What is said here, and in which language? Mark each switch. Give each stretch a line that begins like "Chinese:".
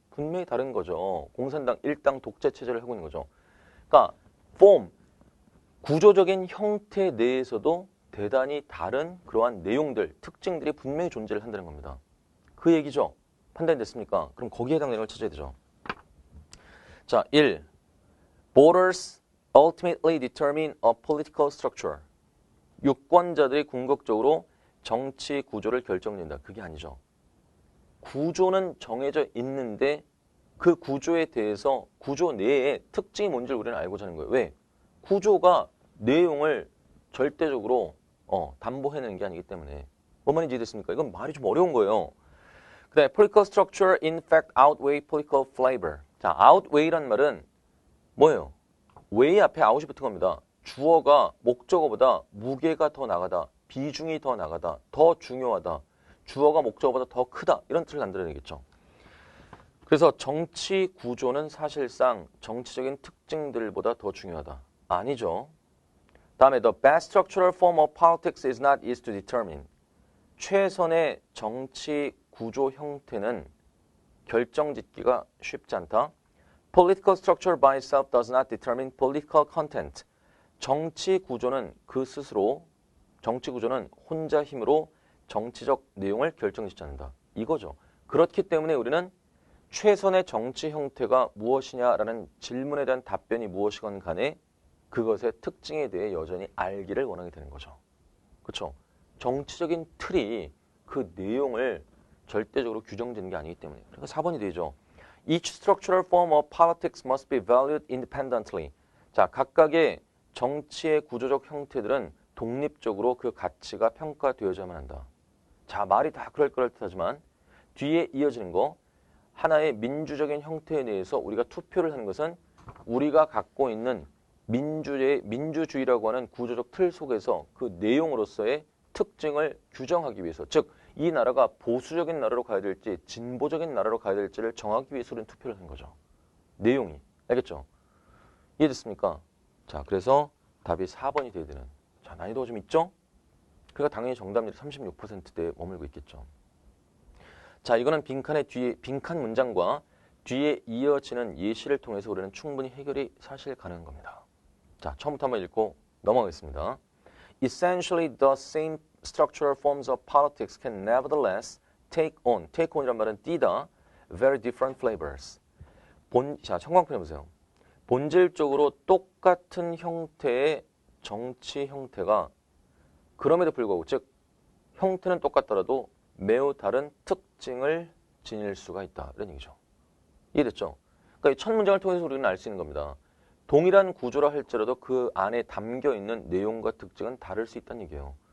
Korean: 분명히 다른 거죠. 공산당 일당 독재 체제를 하고 있는 거죠. 그러니까 구조적인 형태 내에서도 대단히 다른 그러한 내용들, 특징들이 분명히 존재를 한다는 겁니다. 그 얘기죠. 판단이 됐습니까? 그럼 거기에 해당되는 걸 찾아야 되죠. 자, 1.
English: Voters ultimately determine a political structure.
Korean: 유권자들이 궁극적으로 정치 구조를 결정짓는다. 그게 아니죠. 구조는 정해져 있는데 그 구조에 대해서 구조 내에 특징이 뭔지를 우리는 알고자 하는 거예요. 왜? 구조가 내용을 절대적으로 담보해내는 게 아니기 때문에. 뭔 말인지 이해됐습니까? 이건 말이 좀 어려운 거예요. 그다음에
English: political structure in fact outweigh political flavor.
Korean: 자, outweigh란 말은 뭐예요? weigh 앞에 out이 붙은 겁니다. 주어가 목적어보다 무게가 더 나가다, 비중이 더 나가다, 더 중요하다, 주어가 목적어보다 더 크다, 이런 뜻을 만들어내겠죠. 그래서 정치 구조는 사실상 정치적인 특징들보다 더 중요하다. 아니죠. 다음에
English: the best structural form of politics is not easy to determine.
Korean: 최선의 정치 구조 형태는 결정짓기가 쉽지 않다.
English: Political structure by itself does not determine political content.
Korean: 정치 구조는 그 스스로, 정치 구조는 혼자 힘으로 정치적 내용을 결정짓지 않는다. 이거죠. 그렇기 때문에 우리는 최선의 정치 형태가 무엇이냐라는 질문에 대한 답변이 무엇이건 간에 그것의 특징에 대해 여전히 알기를 원하게 되는 거죠. 그렇죠? 정치적인 틀이 그 내용을 절대적으로 규정짓는 게 아니기 때문에. 그러니까 4번이 되죠.
English: Each structural form of politics must be valued independently.
Korean: 자, 각각의 정치의 구조적 형태들은 독립적으로 그 가치가 평가되어야만 한다. 자, 말이 다 그럴듯하지만 뒤에 이어지는 거, 하나의 민주적인 형태에 대해서 우리가 투표를 하는 것은 우리가 갖고 있는 민주주의라고 하는 구조적 틀 속에서 그 내용으로서의 특징을 규정하기 위해서, 즉 이 나라가 보수적인 나라로 가야 될지 진보적인 나라로 가야 될지를 정하기 위해서 우리는 투표를 하는 거죠. 내용이. 알겠죠? 이해됐습니까? 자, 그래서 답이 4번이 돼야 되는. 자, 난이도가 좀 있죠? 그러니까 당연히 정답률이 36%대에 머물고 있겠죠. 자, 이거는 빈칸 문장과 뒤에 이어지는 예시를 통해서 우리는 충분히 해결이 사실 가능한 겁니다. 자, 처음부터 한번 읽고 넘어가겠습니다.
English: essentially the same structural forms of politics can nevertheless take on
Korean: 이란 말은 띠다,
English: very different flavors.
Korean: 자, 청광펜 해보세요. 본질적으로 똑같은 형태의 정치 형태가 그럼에도 불구하고, 즉 형태는 똑같더라도 매우 다른 특징을 지닐 수가 있다. 이런 얘기죠. 이해됐죠? 그러니까 이 첫 문장을 통해서 우리는 알 수 있는 겁니다. 동일한 구조라 할지라도 그 안에 담겨있는 내용과 특징은 다를 수 있다는 얘기예요.